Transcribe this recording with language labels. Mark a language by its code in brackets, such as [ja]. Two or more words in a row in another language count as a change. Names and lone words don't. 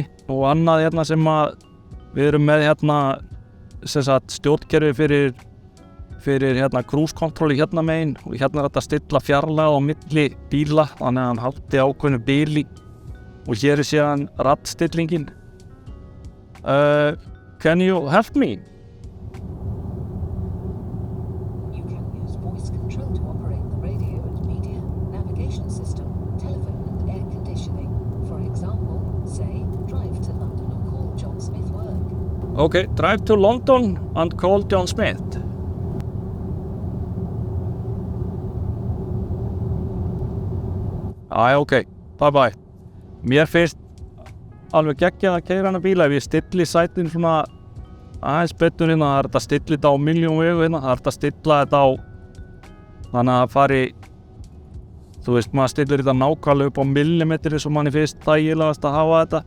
[is] Og annað hérna sem að við erum með hérna sem sagt stjórnkerfi fyrir hérna [en] cruise control [is] hérna megin, og hérna þetta að stilla fjarlægð á milli bíla þannig að hann haldi ákveðnu bíli, og hér síðan raddstillingin. [en] Can you help me? You can use voice control to operate the radio and media, navigation system, telephone and air conditioning. For example, say, drive to London and call John Smith work. Okay, drive to London and call John Smith. Ok, bye bye. [is] Mér finnst alveg geggjað að keyra hana bíla ef ég stilli sætin svona aðeins betur hérna. Það hægt að stilla þetta á milljón vegu hérna. Það hægt að stilla þetta á þannig að fari, þú veist, maður stillir þetta nákvæmlega upp á millimetri sem manni finnst þægilegast að hafa þetta.